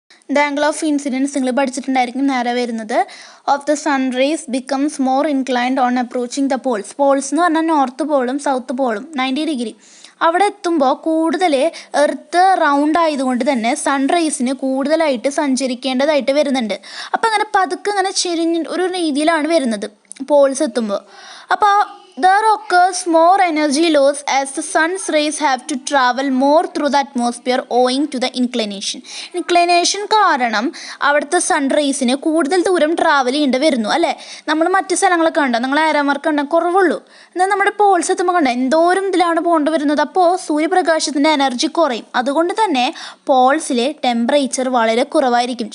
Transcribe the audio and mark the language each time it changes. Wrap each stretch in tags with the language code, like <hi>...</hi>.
<en>the angle of incidence</en> <ml>നിങ്ങൾ പഠിച്ചിട്ടുണ്ടായിരിക്കും. നേരെ വരുന്നത്</ml> <en>Of the sunrise becomes more inclined on approaching the poles.</en> <ml>Paul's എന്ന് പറഞ്ഞാൽ നോർത്ത് പോളും സൗത്ത് പോളും 90 ഡിഗ്രി. അവിടെ എത്തുമ്പോൾ കൂടുതൽ എർത്ത് റൗണ്ട് ആയതുകൊണ്ട് തന്നെ സൺറൈസിന് കൂടുതലായിട്ട് സഞ്ചരിക്കേണ്ടതായിട്ട് വരുന്നുണ്ട്. അപ്പോൾ അങ്ങനെ പതുക്കെ അങ്ങനെ ചെരിഞ്ഞ് ഒരു രീതിയിലാണ് വരുന്നത് പോൾസ് എത്തുമ്പോൾ.</ml> <en>അപ്പോൾ there occurs more energy loss as the sun's rays have to travel more through the atmosphere owing to the inclination.</en> <ml>Inclination കാരണം അവിടുത്തെ സൺറൈസിന് കൂടുതൽ ദൂരം ട്രാവൽ ചെയ്യേണ്ടി വരുന്നു അല്ലേ. നമ്മൾ മറ്റ് സ്ഥലങ്ങളൊക്കെ കണ്ടോ, നിങ്ങൾ ആരാമാർക്ക് കണ്ടാൽ കുറവുള്ളൂ. എന്നാൽ നമ്മുടെ പോൾസ് എത്തുമ്പോൾ കണ്ടോ എന്തോരം ഇതിലാണ് പോകേണ്ടി വരുന്നത്. അപ്പോൾ സൂര്യപ്രകാശത്തിൻ്റെ എനർജി കുറയും. അതുകൊണ്ട് തന്നെ പോൾസിലെ ടെമ്പറേച്ചർ വളരെ കുറവായിരിക്കും.</ml>